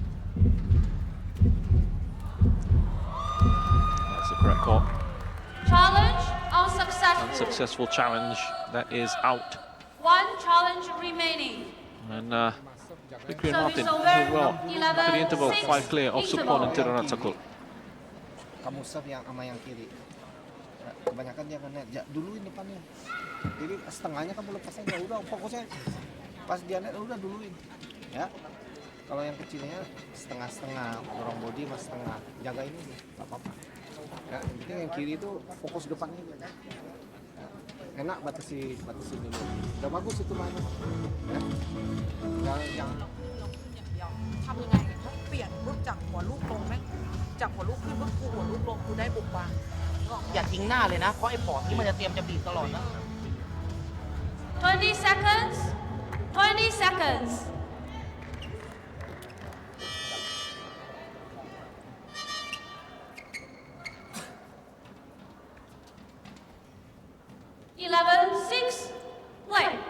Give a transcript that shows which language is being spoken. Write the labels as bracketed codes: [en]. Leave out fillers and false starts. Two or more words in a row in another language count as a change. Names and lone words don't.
[en] That's the correct call. Challenge unsuccessful. Unsuccessful challenge. That is out. 1 challenge remaining. And FIKRI and MARTHIN do well to the interval 5 clear of SUKPHUN and TEERARATSAKUL. [id] Kamu serve yang sama yang kiri. Kebanyakan dia akan net. Duluin depannya. Jadi setengahnya kan lepas aja. Udah fokusnya pas dia net udah duluin. Ya. Kalau yang kecilnya setengah-setengah, dorong body mas setengah. Jaga ini enggak apa-apa. Ya, yang penting yang kiri itu fokus depannya aja. Ya. Enak batasin dulu. Udah bagus itu mainnya. Ya. Jangan [th] ทำยังไงเปลี่ยนปุ๊บจากหัวลูกลงไหมจากหัวลูกขึ้นปุ๊บหัวลูกลงกูได้บุกวาง อย่าทิ้งหน้าเลยนะ เพราะไอ้ปอดที่มันจะเตรียมจะบีบตลอดนะ [en] 20 seconds. 20 seconds. Play.